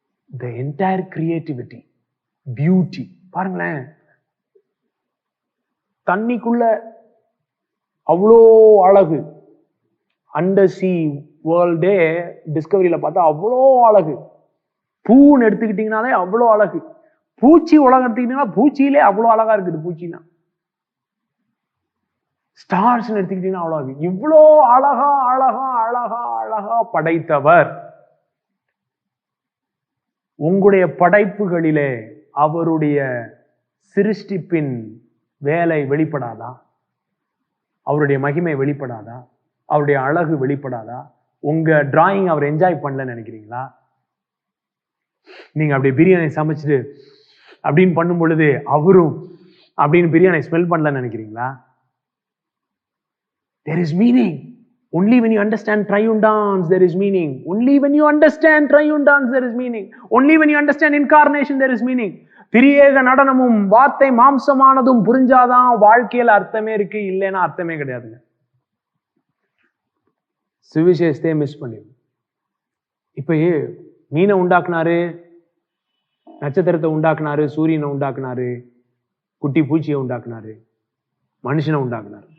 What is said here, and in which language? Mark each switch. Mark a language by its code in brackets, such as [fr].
[en] The entire creativity, beauty. [ta] பாருங்களேன், தண்ணிக்குள்ள அவ்வளோ அழகு. அண்டர் சி வேர்ல்டே டிஸ்கவரியில பார்த்தா அவ்வளோ அழகு. பூன்னு எடுத்துக்கிட்டீங்கனாலே அவ்வளோ அழகு. பூச்சி உலகம் எடுத்துக்கிட்டீங்கன்னா பூச்சியிலே அவ்வளோ அழகா இருக்குது. பூச்சின்னா ஸ்டார்ஸ் எடுத்துக்கிட்டீங்கன்னா அவ்வளோ அழகு. இவ்வளோ அழகா அழகா அழகா அழகா படைத்தவர் உங்களுடைய படைப்புகளிலே அவருடைய சிருஷ்டிப்பின் வேலை வெளிப்படாதா? அவருடைய மகிமை வெளிப்படாதா? அவருடைய அழகு வெளிப்படாதா? உங்க டிராயிங் அவர் என்ஜாய் பண்ணலன்னு நினைக்கிறீங்களா? நீங்க அப்படியே பிரியாணி சமைச்சிட்டு அப்படின்னு பண்ணும் பொழுது அவரும் அப்படின்னு பிரியாணி ஸ்மெல் பண்ணலன்னு நினைக்கிறீங்களா? [en] There is meaning. Only when you understand triune dance, there is meaning. Only when you understand triune dance, there is meaning. Only when you understand incarnation, there is meaning. [ta] திரியேக நடனமும் வார்த்தை மாம்சமானதும் புரிஞ்சாதான் வாழ்க்கையில அர்த்தமே இருக்கு, இல்லைன்னா அர்த்தமே கிடையாதுங்க. சுவிசேஷத்தை மிஸ் பண்ணிடும். இப்ப மீனை உண்டாக்குனாரு, நட்சத்திரத்தை உண்டாக்குனாரு, சூரியனை உண்டாக்குனாரு, குட்டி பூச்சியை உண்டாக்குனாரு, மனுஷனை உண்டாக்குனார்.